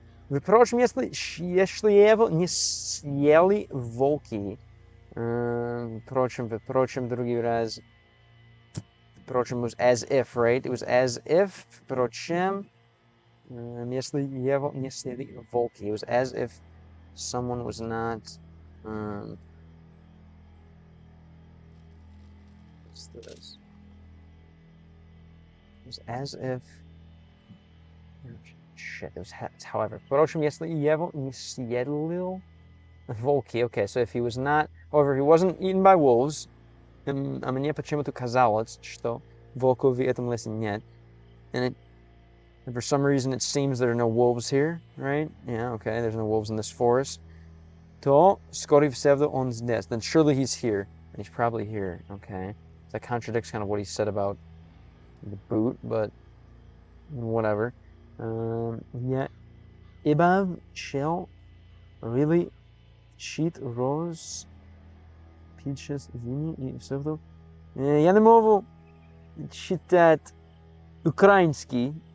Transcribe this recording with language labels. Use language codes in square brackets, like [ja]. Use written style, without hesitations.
[ru] Впрочем, если его не съели волки. Впрочем, другой раз. [en] Впрочем was as if, right? It was as if. [ru] Впрочем, если его не съели волки. [en] It was as if someone was not. What's this? It was as if. Shit, it was however. [ru] Впрочем, если его не съели волки. [en] Okay, so if he was not, however, if he wasn't eaten by wolves, [ru] а мне почему-то казалось, что волков в этом лесе нет. [en] And for some reason it seems there are no wolves here, right? Yeah, okay, there's no wolves in this forest. [ru] То, скорее всего, он здесь. [en] Then surely he's here. And he's probably here, okay. That contradicts kind of what he said about the boot, but whatever. Yeah, Ibav, Shell, really, Sheet, Rose, Peaches, Vini [ru] и все это. Я не могу читать украинский.